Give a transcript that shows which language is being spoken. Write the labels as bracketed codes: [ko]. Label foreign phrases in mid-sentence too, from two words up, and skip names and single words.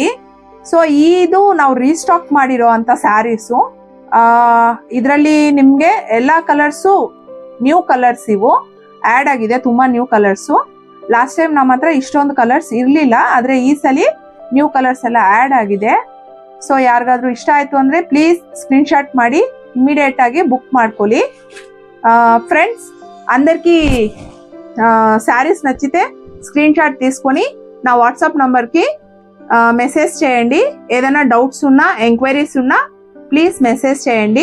[kn] ಸೊ ಇದು ನಾವು ರೀಸ್ಟಾಕ್ ಮಾಡಿರೋ ಅಂತ ಸ್ಯಾರೀಸು. ಇದರಲ್ಲಿ ನಿಮಗೆ ಎಲ್ಲ ಕಲರ್ಸು [en] new colours [kn] ಇವು ಆ್ಯಡ್ ಆಗಿದೆ, ತುಂಬ [en] new colours. last time [kn] ನಮ್ಮ ಹತ್ರ ಇಷ್ಟೊಂದು ಕಲರ್ಸ್ ಇರಲಿಲ್ಲ, ಆದರೆ ಈ ಸಲ [en] new colours [kn] ಎಲ್ಲ ಆ್ಯಡ್ ಆಗಿದೆ. సో ಯಾರಿಗಾದ್ರೂ ಇಷ್ಟ ಆಯ್ತು ಅಂದ್ರೆ ಪ್ಲೀಸ್ [en] screen shot [kn] ಮಾಡಿ ఇమ్మీడియట్ ಆಗಿ బుక్ ಮಾಡ್ಕೊಳ್ಳಿ. [te] ఫ్రెండ్స్ అందరికీ శారీస్ నచ్చితే [en] screen shot [te] తీసుకొని నా వాట్సాప్ నంబర్కి మెసేజ్ చేయండి. ఏదైనా డౌట్స్ ఉన్నా ఎంక్వైరీస్ ఉన్నా ప్లీజ్ మెసేజ్ చేయండి.